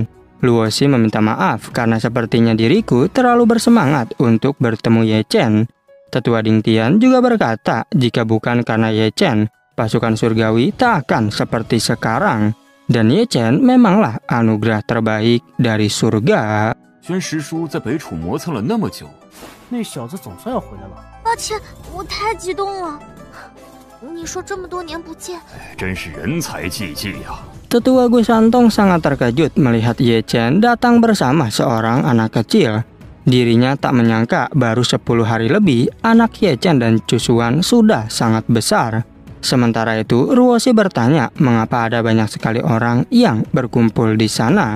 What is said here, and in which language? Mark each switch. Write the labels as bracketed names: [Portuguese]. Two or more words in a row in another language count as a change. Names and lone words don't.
[Indonesian] Luoshi meminta maaf karena sepertinya diriku terlalu bersemangat untuk bertemu Ye Chen. Tetua Ding Tian juga berkata jika bukan karena Ye Chen, pasukan surgawi tak akan seperti sekarang. Dan Ye Chen memanglah anugerah terbaik dari surga. [Chinese] 宣师叔在北楚磨蹭了那么久，那小子总算要回来了。抱歉，我太激动了。你说这么多年不见，真是人才济济呀！ [Indonesian] Tetua Gu Santong sangat terkejut melihat Ye Chen datang bersama seorang anak kecil. Dirinya tak menyangka baru 10 hari lebih anak Ye Chen dan Chu Xuan sudah sangat besar. Sementara itu Ruoshi bertanya mengapa ada banyak sekali orang yang berkumpul di sana.